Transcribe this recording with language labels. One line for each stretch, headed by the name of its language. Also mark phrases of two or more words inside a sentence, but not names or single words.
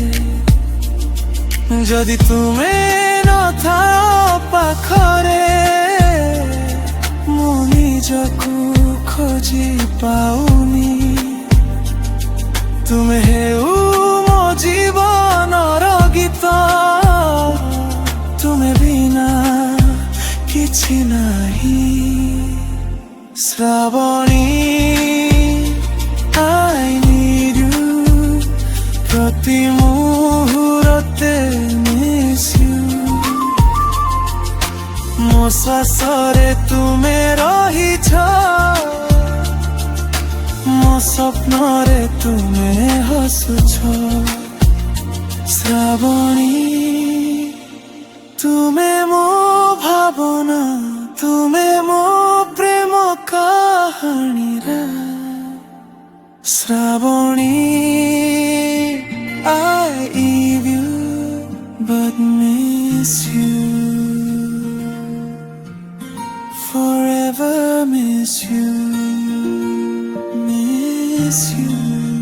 Odia: ଯଦି ତୁମେ ନଥାଅ ପାଖରେ ମୁଁ ନିଜକୁ ଖୋଜି ପାଉନି। ତୁମେ ହେଉ ମୋ ଜୀବନର ଗୀତ, ତୁମେ ବିନା କିଛି ନାହିଁ।
English: ଶ୍ରାବଣୀ I need you,
Odia: ପ୍ରତି ମୁହୂର୍ତ୍ତେ
English: miss you।
Odia: ମୋ ଶ୍ୱାସରେ ତୁମେ ରହିଛ, ମୋ ସ୍ୱପ୍ନରେ ତୁମେ ହସୁଛ। ଶ୍ରାବଣୀ ତୁମେ ମୋ ଭାବନା, ତୁମେ ମୋ ପ୍ରେମ କାହାଣୀର।
English: ଶ୍ରାବଣୀ I love you but miss you, forever miss you, miss you।